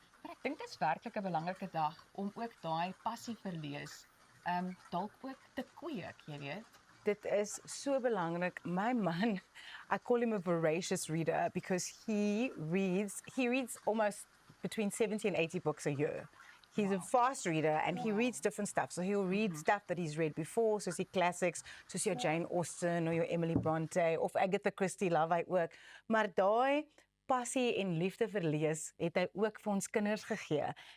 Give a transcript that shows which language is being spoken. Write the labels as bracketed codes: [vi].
[af] Maar ek dink dit is werklik 'n belangrike dag om ook daai passie vir lees dalk ook te kweek, jy weet. Dit is so belangrik. [en] My man, I call him a voracious reader because he reads almost between 70 and 80 books a year. He's a fast reader and he reads different stuff. So he'll read stuff that he's read before, so see classics, so see your Jane Austen or your Emily Bronte of Agatha Christie, love at work. [af] Maar daai passie en liefde vir lees het hy ook vir ons kinders gegee.